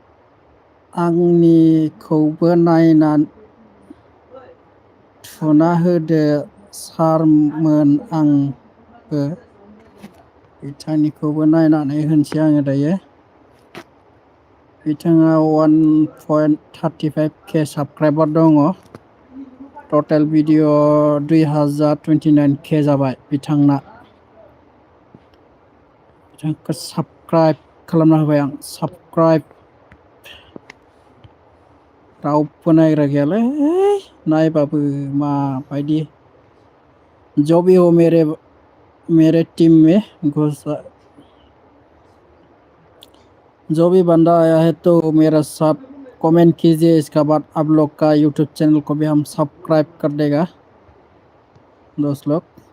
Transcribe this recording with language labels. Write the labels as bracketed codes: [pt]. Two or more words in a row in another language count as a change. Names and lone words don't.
[brx] आंनिखौबो नायना थुना होदो सारमोन आंबो बिथांनिखौबो नायनानै होनोसै आङो दायो बिथाङा 1.35k साबस्क्राइबार दङ [en] total video [brx] 2029k जाबाय बिथांना बिथांखौ साबस्क्राइब खालामना होबाय आं साबस्क्राइब रावबो नायग्रा गैयालै नायबाबो माबायदि [hi] जो भी हो मेरे टीम में जो भी बंदा आया है तो मेरा साथ कमेंट कीजिए इसका बाद आप लोग का यूट्यूब चैनल को भी हम सब्सक्राइब कर देगा दोस्त लोग